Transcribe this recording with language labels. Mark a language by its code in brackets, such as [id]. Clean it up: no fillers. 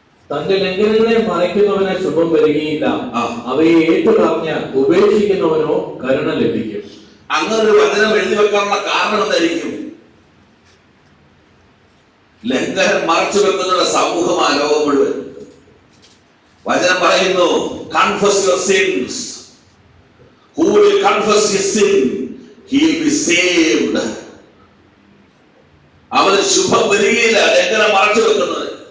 [ml] തന്റെ ലംഘനങ്ങളെ മറയ്ക്കുന്നവന് ശുഭം വരികയില്ല, അവയെ ഏറ്റുപറഞ്ഞ് ഉപേക്ഷിക്കുന്നവനോ കരുണ ലഭിക്കും. അങ്ങനെ ഒരു വചനം എഴുതി വെക്കാനുള്ള കാരണം എന്തായിരിക്കും? ലംഘനം മറച്ചു വെക്കുന്ന സമൂഹമായ ലോകം മുഴുവൻ. വചനം പറയുന്നു, [en] Confess your sins. Who will confess his sin, he will be saved. [ml] അവന് ശുഭം വരികയില്ല ലംഘനം മറച്ചു വെക്കുന്നത്.